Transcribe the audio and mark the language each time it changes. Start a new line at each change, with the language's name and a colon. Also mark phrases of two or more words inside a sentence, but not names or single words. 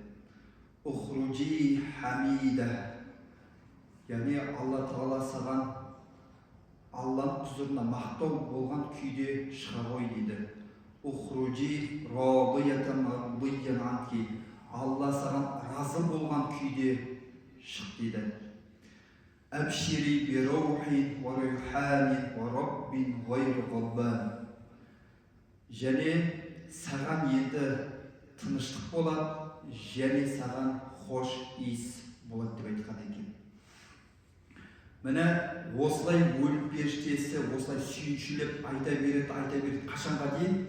Arabic: اخرجي حميدة,
Kazakh: яғни Алла Тағала саған Алланың құзырына мақтау болған күйде шыға ғой дейді,
Arabic: اخرجي راضية مرضيا عنك,
Kazakh: Алла саған разы болған күйде шық дейді.
Arabic: أبشري بروح وريحان ورب غير غضبان.
Kazakh: Және саған енді тыныштық болады, және саған хош иіс болады деп айтқан екен. Міне осылай өлім періштесі осылай сүйіншілеп айта береді, қашанға дейін?